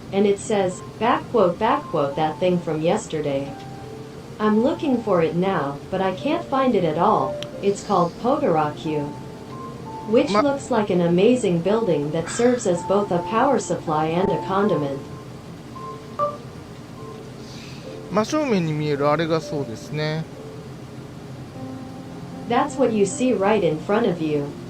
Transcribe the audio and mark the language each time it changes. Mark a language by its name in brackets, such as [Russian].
[English] and it says, backquote, that thing from yesterday. I'm looking for it now, but I can't find it at all. It's called Potarakyu, which looks like an amazing building that serves as both a power supply and a condiment. [Japanese] 真正面に見えるあれがそうですね。 [English] That's what you see right in front of you.